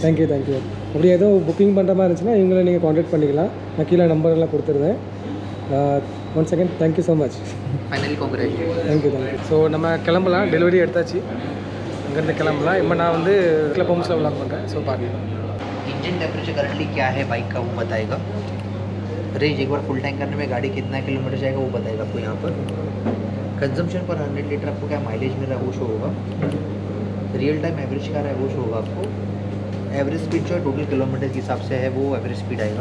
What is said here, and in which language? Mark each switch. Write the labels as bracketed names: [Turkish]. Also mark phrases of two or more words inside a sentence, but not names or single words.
[Tamil] தேங்க்யூ. அப்படி ஏதோ புக்கிங் பண்ணுற மாதிரி இருந்துச்சுன்னா இவங்களை நீங்கள் காண்டாக்ட் பண்ணிக்கலாம். நான் கீழே நம்பர் எல்லாம் கொடுத்துருந்தேன். [English] one second. thank you so much. finally congratulation. [Tamil] தேங்க்யூ. ஸோ நம்ம கிளம்பலாம். டெலிவரி எடுத்தாச்சு. அங்கேருந்து கிளம்பலாம். இப்போ நான் வந்து கிளப் ஹோம்ஸில் விளாக் பண்ணுறேன். ஸோ பாருங்கள். [English] engine temperature currently [Hindi] क्या है बाइक का वो बताएगा. रेंज एक बार [English] full tank [Hindi] करने में गाड़ी कितना किलोमीटर जाएगा वो बताएगा आपको यहाँ पर. कंजम्पशन पर 100 लीटर आपको क्या माइलेज मिल रहा है वो शो होगा. [English] real time average [Hindi] क्या रहा है वो शो होगा आपको. [English] average speed [Hindi] जो है [English] total kilometre [Hindi] के हिसाब से है वो [English] average speed [Hindi] आएगा.